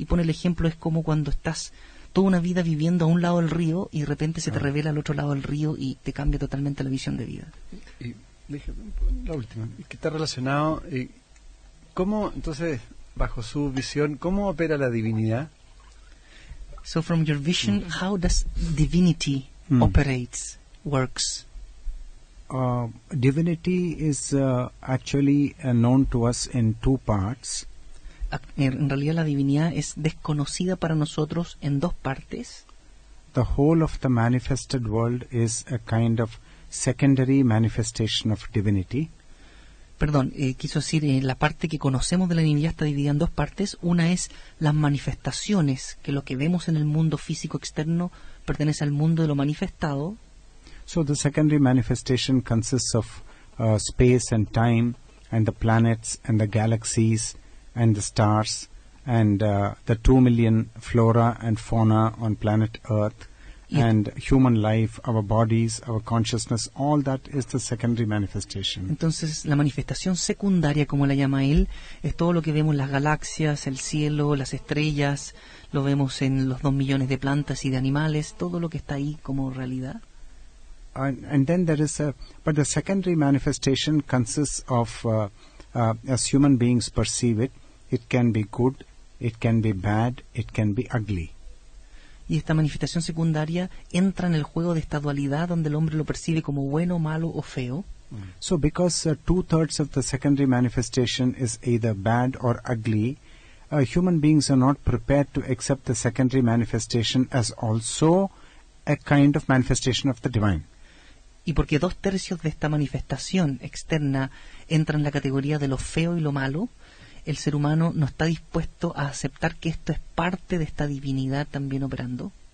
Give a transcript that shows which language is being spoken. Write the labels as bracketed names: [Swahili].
[Spanish] Y pone el ejemplo, es como cuando estás toda una vida viviendo a un lado del río y de repente se te revela al otro lado del río y te cambia totalmente la visión de vida. Y la última, que está relacionado, ¿cómo entonces, bajo su visión, cómo opera la divinidad? [English] So from your vision, how does divinity operates, works? Divinity is actually known to us in two parts. [Spanish] En realidad la divinidad es desconocida para nosotros en dos partes. [English] The whole of the manifested world is a kind of secondary manifestation of divinity. [Spanish] Perdón, quiso decir, la parte que conocemos de la divinidad está dividida en dos partes. Una es las manifestaciones, que lo que vemos en el mundo físico externo pertenece al mundo de lo manifestado. [English] So the secondary manifestation consists of space and time, and the planets and the galaxies and the stars, and the 2 million flora and fauna on planet Earth, and human life, our bodies, our consciousness, all that is the secondary manifestation. [Spanish] Entonces, la manifestación secundaria, como la llama él, es todo lo que vemos en las galaxias, el cielo, las estrellas, lo vemos en los 2 millones de plantas y de animales, todo lo que está ahí como realidad. [English] And then there is but the secondary manifestation consists of, as human beings perceive it, it can be good, it can be bad, it can be ugly. [Spanish] Y esta manifestación secundaria entra en el juego de esta dualidad donde el hombre lo percibe como bueno, malo o feo. [English] So because 2/3 of the secondary manifestation is either bad or ugly, human beings are not prepared to accept the secondary manifestation as also a kind of manifestation of the divine. [Spanish] Y porque 2/3 de esta manifestación externa entra en la categoría de lo feo y lo malo, el ser humano no está dispuesto a aceptar que esto es parte de esta divinidad también operando.